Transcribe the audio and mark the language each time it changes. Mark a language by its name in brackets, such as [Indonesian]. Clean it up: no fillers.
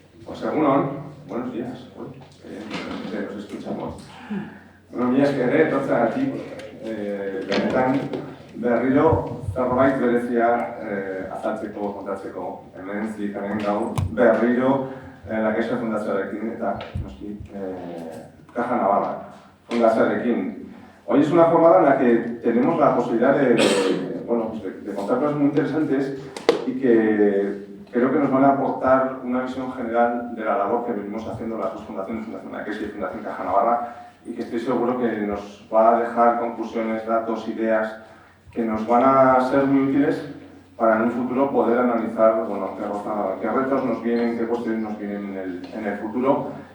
[Spanish] Pues egunon, buenos días. Nos escuchamos. [Basque] Bueno, mila esker etortzeagatik, benetan berriro zerbait berezia azaltzeko, kontatzeko. Hemen zikaren gaur berriro La Caixa Fundazioarekin eta noski Caja Navarra Fundazioarekin. [Spanish] Hoy es una jornada en la que tenemos la posibilidad de contar cosas muy interesantes y que creo que nos van a aportar una visión general de la labor que venimos haciendo las dos fundaciones, Fundación La Caixa y Fundación Caja Navarra, y que estoy seguro que nos va a dejar conclusiones, datos, ideas que nos van a ser muy útiles para en un futuro poder analizar qué retos nos vienen, qué cuestiones nos vienen en el futuro.